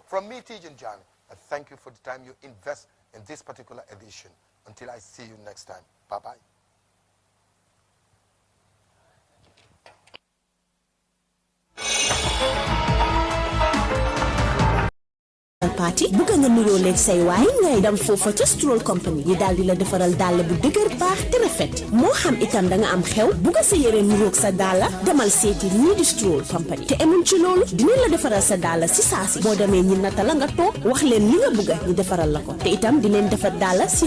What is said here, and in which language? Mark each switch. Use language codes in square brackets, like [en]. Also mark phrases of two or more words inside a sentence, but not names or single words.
[en] From me, Tijan Jan, I thank you for the time you invest in this particular edition. Until I see you next time. Bye-bye. [wo] party bu nga nuyoo leen say waay ngay dem foofa ca Stroll Company yi daal di la defaral dàll bu dëgër baax te rafet moo xam itam da nga am xew bu nga sa yére nuroog sa dàll demal seeti ñii di Stroll Company te emuñ ci loolu dinañ la defaral sa dàll si saasi boo demee ñi nata la nga toog wax leen li nga bëgg ñu defaral la ko te itam dinañ defar dàll si